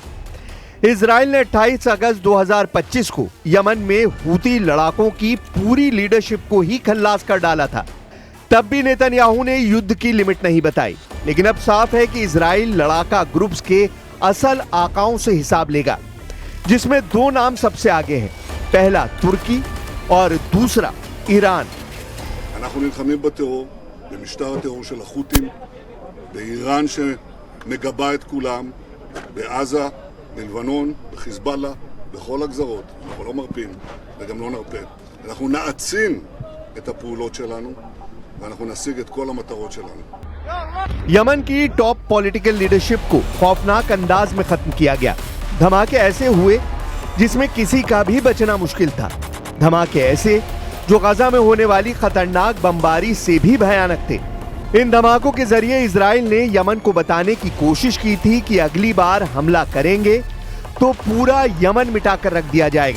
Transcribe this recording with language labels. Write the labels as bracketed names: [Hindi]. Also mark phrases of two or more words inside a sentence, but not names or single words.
[Hindi] इजराइल ने 28 अगस्त 2025 को यमन में हूती लड़ाकों की पूरी लीडरशिप को ही खल्लास कर डाला था। तब भी नेतन्याहू ने युद्ध की लिमिट नहीं बताई, लेकिन अब साफ है कि इजराइल लड़ाका ग्रुप्स के असल आकाओं से हिसाब लेगा, जिसमें दो नाम सबसे आगे हैं, पहला तुर्की और दूसरा ईरान। [Hebrew] אנחנו נלחמים בטרור, במשטר הטרור של החות'ים, באיראן שמגבה את כולם, בעזה, בלבנון, בחיזבאללה, בכל הגזרות. אנחנו לא מרפים וגם לא נרפה. אנחנו נעצים את הפעולות שלנו ואנחנו נשיג את כל המטרות שלנו. [Hindi] यमन की [English] top political leadership [Hindi] को खौफनाक अंदाज में खत्म किया गया। धमाके ऐसे हुए जिसमें किसी का भी बचना मुश्किल था। धमाके ऐसे जो गजा में होने वाली खतरनाक बमबारी से भी भयानक थे। इन धमाकों के जरिए इजराइल ने यमन को बताने की कोशिश की थी कि अगली बार हमला करेंगे तो पूरा यमन मिटाकर रख दिया जाएगा।